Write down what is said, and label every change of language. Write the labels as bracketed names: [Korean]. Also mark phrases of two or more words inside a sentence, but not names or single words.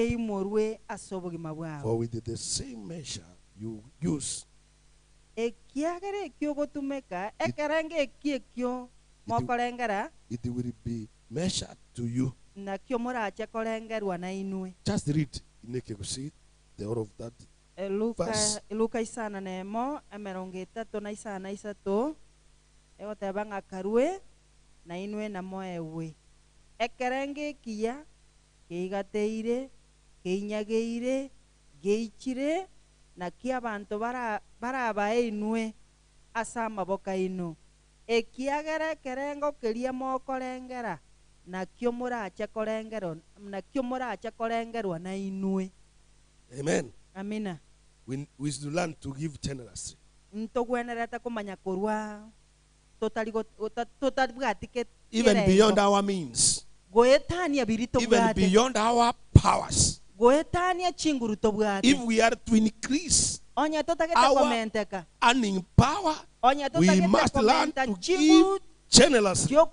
[English] For with the same measure you use, it will be measured to you. Just read. See the all of that. Verse. [Gusii] Luka isana nemo emerongo itatu na isana isatu egoteba ng'akarue na inwe na moewe ekerenge kia keigateire keinyageire geichire na kia abantu baraba inwe asa amaboko ino ekiagere kerengo keria mokorengera na kio moracha korengerwa na inwe. [English] Amen. [Gusii] Amina. [English] We should learn to give generously. Even beyond our means. Even beyond our powers. If we are to increase our earning power, we must learn to give generously.